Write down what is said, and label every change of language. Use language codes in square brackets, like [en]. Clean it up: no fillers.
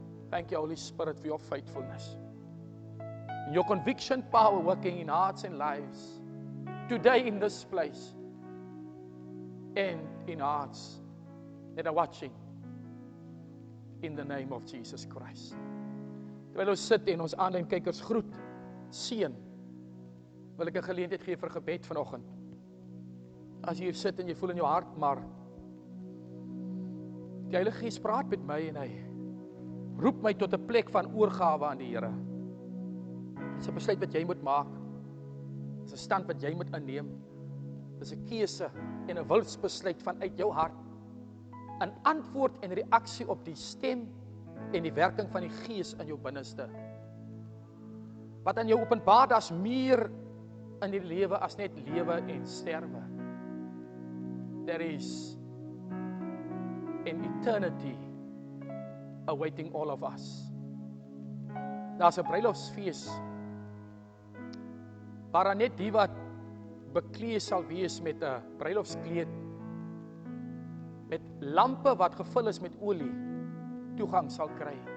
[en] Thank you, Holy Spirit, for your faithfulness. And your conviction power working in hearts and lives today in this place and in hearts that are watching in the name of Jesus Christ. [af] Terwyl ons sit en ons aanlyn kykers groet, seën wil ek 'n geleentheid gee vir gebed vanoggend. As jy hier sit en jy voel in jou hart, maar die Heilige Gees praat met my en hy roep my tot 'n plek van oorgawe aan die Here. Dis 'n besluit wat jy moet maak. Dis 'n stand wat jy moet inneem. Dis 'n keuse en 'n wilsbesluit vanuit jou hart. 'n Antwoord en reaksie op die stem en die werking van die Gees in jou binneste. Wat aan jou openbaar, daar's meer in die lewe as net lewe en sterwe. [en] There is an eternity awaiting all of us. [af] Daar's 'n bruilofsfees waar net die wat bekleed sal wees met 'n bruilofskleed, met lampe wat gevul is met olie, toegang sal kry.